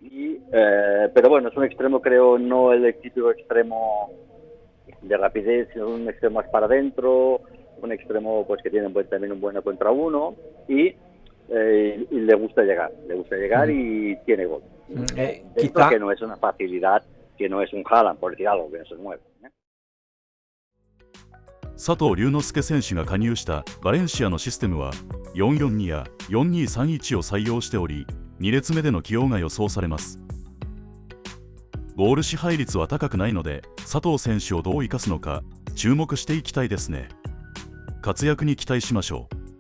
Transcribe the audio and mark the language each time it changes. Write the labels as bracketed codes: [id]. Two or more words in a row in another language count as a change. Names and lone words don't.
[es] Pero bueno, es un extremo, creo, no el típico extremo de rapidez, sino un extremo más para adentro, un extremo pues que tiene también un buen contra uno y le gusta llegar y tiene gol. Quizá que no es una facilidad, que no es un Haaland, por decir algo, que no se mueve. [ja] 佐藤龍之介選手が加入したバレンシアのシステムは442や4231を採用しており、2列目での起用が予想されます。ボール支配率は高くないので、佐藤選手をどう生かすのか注目していきたいですね。活躍に期待しましょう。